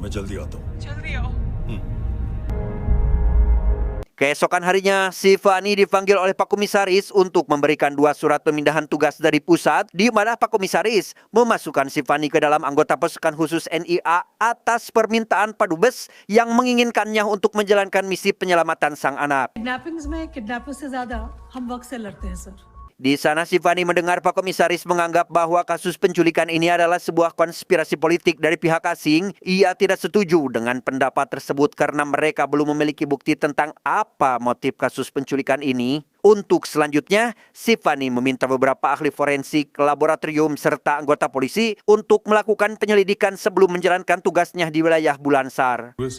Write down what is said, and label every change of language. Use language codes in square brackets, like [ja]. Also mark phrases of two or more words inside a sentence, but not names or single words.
[id] Keesokan harinya, si Fani dipanggil oleh Pak Komisaris untuk memberikan 2 surat pemindahan tugas dari pusat, di mana Pak Komisaris memasukkan si Fani ke dalam anggota pasukan khusus NIA atas permintaan Pak Dubes yang menginginkannya untuk menjalankan misi penyelamatan sang anak. [hi] किडनैपिंग से ज्यादा हम वक्त से लड़ते हैं सर। [id] Di sana si Fani mendengar Pak Komisaris menganggap bahwa kasus penculikan ini adalah sebuah konspirasi politik dari pihak asing. Ia tidak setuju dengan pendapat tersebut karena mereka belum memiliki bukti tentang apa motif kasus penculikan ini. Untuk selanjutnya, si Fani meminta beberapa ahli forensik, laboratorium, serta anggota polisi untuk melakukan penyelidikan sebelum menjalankan tugasnya di wilayah Bulansar.